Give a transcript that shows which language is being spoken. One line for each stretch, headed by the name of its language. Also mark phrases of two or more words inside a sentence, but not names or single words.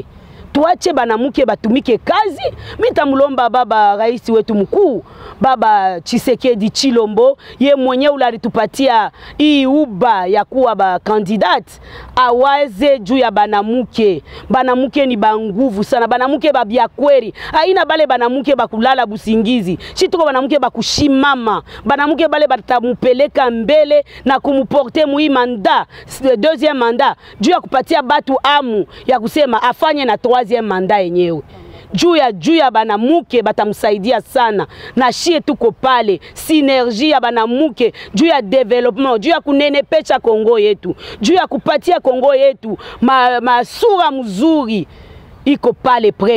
Swahili: Tuache banamuke batumike kazi. Mitamulomba baba rais wetu mkuu baba Tshisekedi Tshilombo, ye mwenye ulitupatia hii uba ya kuwa ba candidate, awaze juu ya banamuke. Banamuke ni banguvu sana, banamuke babia kweli. Haina bale banamuke bakulala busingizi. Shituko banamuke bakushimama. Banamuke bale batamupeleka mbele na kumuporte mui manda,
French: deuxième mandat,
Swahili: juu ya kupatia batu amu ya kusema afanye na
French: troisième mandat
Swahili: yenyewe. Juu ya banamuke batamsaidia sana na shie tuko pale synergie ya banamuke juu ya development, juu ya kunenepesha Kongo yetu, juu ya kupatia Kongo yetu masura mzuri iko pale pre.